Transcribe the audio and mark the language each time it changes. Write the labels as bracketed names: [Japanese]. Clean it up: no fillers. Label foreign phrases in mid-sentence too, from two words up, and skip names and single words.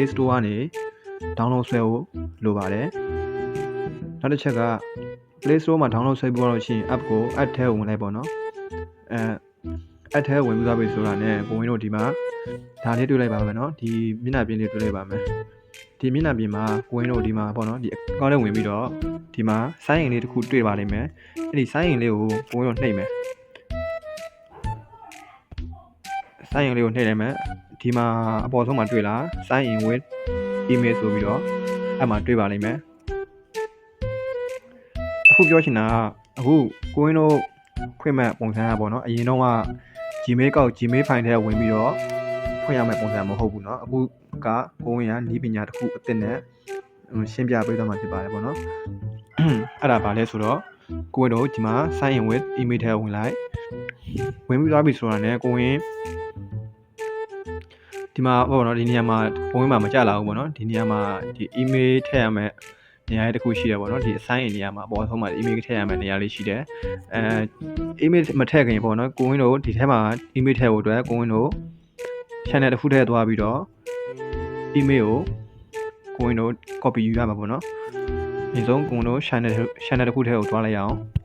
[Burmese] Store ကနေ download ဆွဲဖို့လိုပါတယ်နောက်တစ်ချက်က Play Store မှာ download ဆွဲပြီးတော့ရှိရင် app ကို add ထဲဝင်လိုက်ပေါ့နော်add ထဲဝင်ပြီးသွားပြီဆိုတာနဲ့ကိုရင်းတို့ဒီမှာဒါလေးတွေ့လိုက်ပါမယ်နော်ဒီမျက်နှာပြင်လေးတွေ့လိုက်ပါမယ်ဒီမျက်နှာပြင်မှာကိုရင်းတို့ဒီမှာပေါ့နော်ဒီ account လေးဝင်ပြီးတော့ဒီမှာ [English] sign in [Burmese] လေးတစ်ခုတွေ့ပါလိမ့်မယ်အဲ့ဒီ [English] sign in [Burmese] လေးကိုကိုရင်းတို့နှိပ်မယ် [English] sign in [Burmese] လေးကိုနှိပ်လိုက်မယ်ဒီမှာအပေါ်ဆုံးမှာတွေ့လား [English] sign in with email [Burmese] ဆိုပြီးတော့အဲ့မှာတွေ့ပါလိမ့်မယ် အခုပြောချင်တာကအခုကိုရင်းတို့ဖွင့်မဲ့ပုံစံကပေါ့နော်အရင်တော့က Gmail ကောက် Gmail file ထဲဝင်ပြီးတော့ဖွင့်ရမယ့်ပုံစံမဟုတ်ဘူးเนาะအခုကကိုရင်းကနည်းပညာတစ်ခုအသစ်နဲ့ရှင်းပြပေးသွားမှာဖြစ်ပါတယ်ပေါ့နော်အဲ့ဒါပါလဲဆိုတော့ကိုရင်းတို့ဒီမှာ [English] sign in with email [Burmese] ထဲဝင်လိုက်ဝင်ပြီးသွားပြီဆိုတာနဲ့ကိုရင်း ဒီမှာပေါ့နော်ဒီနေရာမှာကိုရင်းမှာမကြလာဘူးပေါ့နော်ဒီနေရာမှာဒီ email ထည့်ရမယ့်နေရာတစ်ခုရှိတယ်ပေါ့နော်ဒီ assign နေရာမှာအပေါ်ဆုံးမှာ email ထည့်ရမယ့်နေရာလေးရှိတယ်email မထည့်ခင်ပေါ့နော်ကိုရင်းတို့ဒီထဲမှာ email ထည့်ဖို့အတွက်ကိုရင်းတို့ channel တစ်ခုထည့်သွားပြီးတော့ email ကိုရင်းတို့ copy ယူရမှာပေါ့နော်ဒီဆုံးကိုရင်းတို့ channel တစ်ခုထည့်ကိုသွားလိုက်အောင်